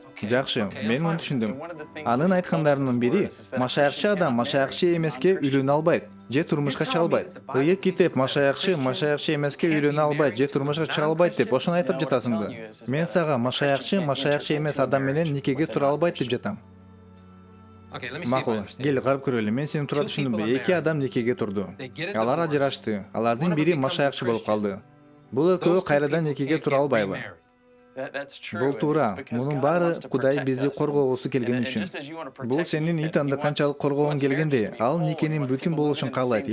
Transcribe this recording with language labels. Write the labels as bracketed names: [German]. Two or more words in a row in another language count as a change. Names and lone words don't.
[Kyrgyz] Жакшы, мен муну түшүндүм. Анын айткандарынын бири, машаякчы адам машаякчы эмеске үйлөнө албайт же турмушка чыга албайт. Ыйык китеп машаякчы эмеске үйлөнө албайт же турмушка чыга албайт деп ошону айтып жатасыңбы? Мен сага машаякчы эмес адам менен никеге тура албайт деп жатам. [English] Okay, let me see if I [Kyrgyz] Макул, [English] understand. [Kyrgyz] кел карап көрөлү. Мен сени туура түшүндүмбү? Эки адам никеге турду. Алар ажырашты. Алардын бири машаякчы болуп калды. Бул экөө кайрадан никеге тура албайбы? Бул туура. Мунун баары Кудай бизди коргогусу келген үчүн. Бул сенин Итанды канчалык коргогуң келгендей, ал никенин бүтүн болушун каалайт.